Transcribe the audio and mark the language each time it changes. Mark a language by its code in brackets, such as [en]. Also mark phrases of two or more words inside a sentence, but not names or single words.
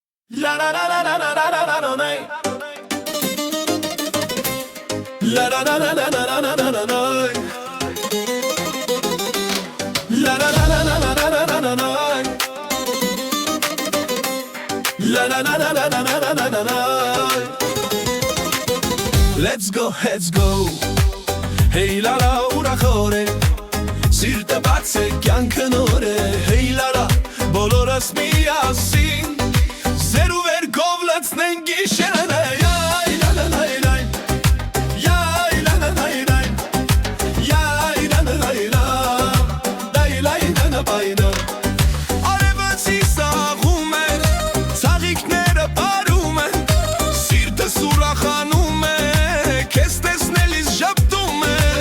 [en] La la la la la la la la la la la. La la la la la la la la la la. La la la la la la la la la la. La la la la la la la la la la. Let's go, let's go. [hy] Hey la la ուրախորե Սիրտը բաց է կյանքը նոր է Hey la la բոլորս միասին Զեր ու վերքով լցնենք գիշերները Yay la la la la Yay la la la la Yay la la la la Dai la la la la Արևացի սաղում է Ցաղիկները պարում են Սիրտս ուրախանում է Քեզ տեսնելիս ժպտում է